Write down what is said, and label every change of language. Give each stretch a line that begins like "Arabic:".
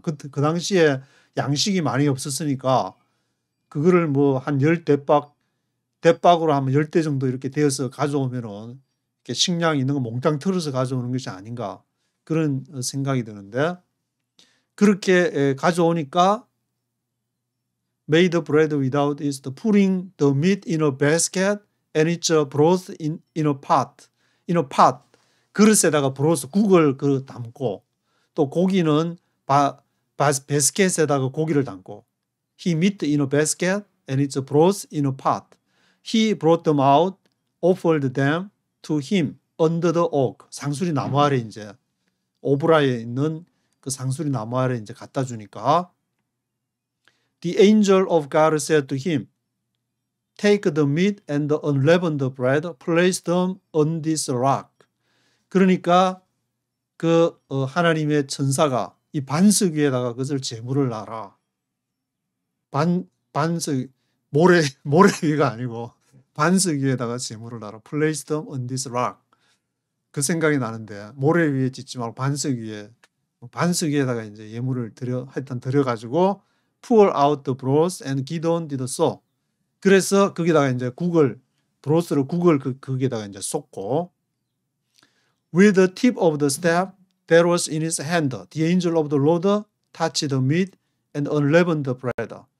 Korean: 그 당시에 양식이 많이 없었으니까 그거를 뭐 한 10대박으로 하면 10대 정도 이렇게 되어서 가져오면은 이렇게 식량이 있는 거 몽땅 털어서 가져오는 것이 아닌가, 그런 생각이 드는데, 그렇게 가져오니까
English: made bread without yeast, putting the meat in a basket and its broth in a pot.
Korean: 그릇에다가 브로스, 국을 담고, 또 고기는 바스켓에다가 고기를 담고,
English: He meat in a basket and its broth in a pot. He brought them out, offered them to him under the oak.
Korean: 상수리 나무 아래, 이제 오브라에 있는 그 상수리 나무 아래 이제 갖다 주니까,
English: The angel of God said to him, Take the meat and the unleavened bread, place them on this rock.
Korean: 그러니까 그 하나님의 천사가 이 반석 위에다가 그것을 제물을 놔라. 반석, 모래 위가 아니고 반석 위에다가 제물을 놔라.
English: Place them on this rock.
Korean: 그 생각이 나는데, 모래 위에 짓지 말고 반석 위에다가 이제 예물을 드려가지고
English: pour out the broth and Gideon did so.
Korean: 그래서 거기다가 이제 국을 거기에다가 이제 쏟고,
English: With the tip of the staff that was in his hand, the angel of the Lord touched the meat and unleavened bread.